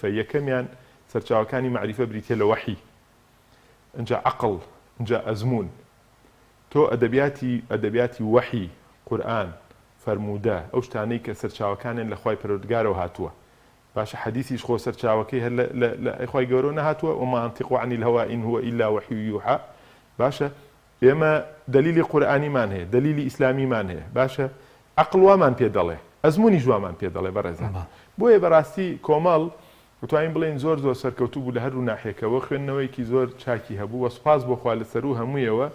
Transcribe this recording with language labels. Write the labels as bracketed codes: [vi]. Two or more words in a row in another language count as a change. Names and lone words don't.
[ckb] یەکەمیان سەرچاوەکانی معریفە بریتێ لە وەحی اینجا عەقڵ اینجا ئەزمون تۆ ئەدەبیاتی وەحی قورئان فەرموودە ئەو شتانەی کە سەرچاوەکانیان لە خوای پەروەردگارەوە هاتووە باشە حەدیثیش خۆ سەرچاوەکەی هەر لە خوای گەورە نەهاتووە [ar] وما ينطق عن الهوى إن هو إلا وحي يوحى [ckb] باشە ئێمە دلیلی قورئانیمان هەیە دلیلی ئیسلامیمان هەیە باشە عەقڵ وامان پێ دەڵێ ئەزموونی جوامان پێ دەڵێ بەڕێزان بۆیە بەڕاستی کۆمەڵ دەتوانین بڵێن زۆر سەرکەوتوو بوو لە هەردوو ناحیەکەوە خوێندنەوەیکی زۆر چاکی هەبوو وە سوپاس بۆ خوا لەسەر و هەموویەوە